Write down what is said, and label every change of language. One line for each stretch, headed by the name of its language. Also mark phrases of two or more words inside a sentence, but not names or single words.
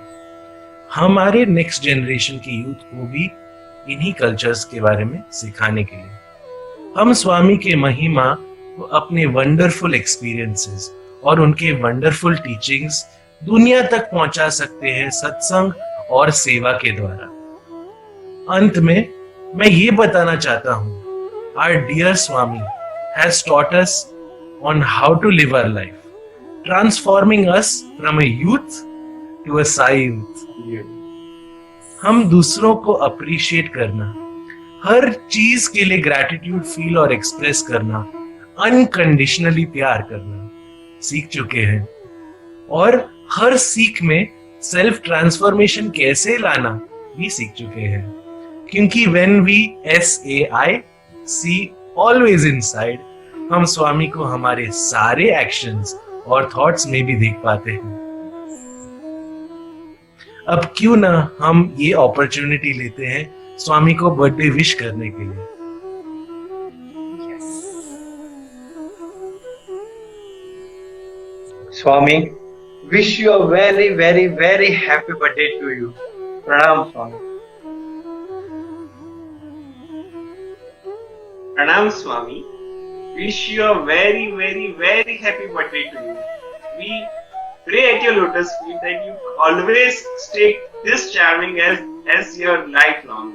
Hindi: हमारे
English: next generation
Hindi: की यूथ को भी इन्हीं कल्चर्स के बारे में सिखाने के लिए हम स्वामी के महिमा को अपने
English: wonderful experiences
Hindi: और उनके
English: wonderful teachings
Hindi: दुनिया तक पहुंचा सकते हैं सत्संग और सेवा के द्वारा. अंत में मैं ये बताना चाहता हूँ,
English: our dear Swami has taught us on how to live our life, transforming us from a youth to a Sai youth.
Hindi: हम दूसरों को अप्रिशिएट करना, हर चीज के लिए
English: gratitude feel
Hindi: और एक्सप्रेस करना, अनकंडीशनली प्यार करना सीख चुके हैं और हर सीख में
English: self transformation
Hindi: कैसे लाना भी सीख चुके हैं, क्योंकि
English: when we SAI see always inside,
Hindi: हम स्वामी को हमारे सारे एक्शंस और थॉट्स में भी देख पाते हैं. अब क्यों ना हम ये अपॉर्चुनिटी लेते हैं स्वामी को
English: birthday wish
Hindi: करने के लिए. स्वामी,
English: wish you a very very very happy birthday to you.
Hindi: प्रणाम स्वामी. प्रणाम स्वामी.
English: Wish you a very very very happy birthday to you. We pray at your lotus feet that you always stay this charming as your lifelong.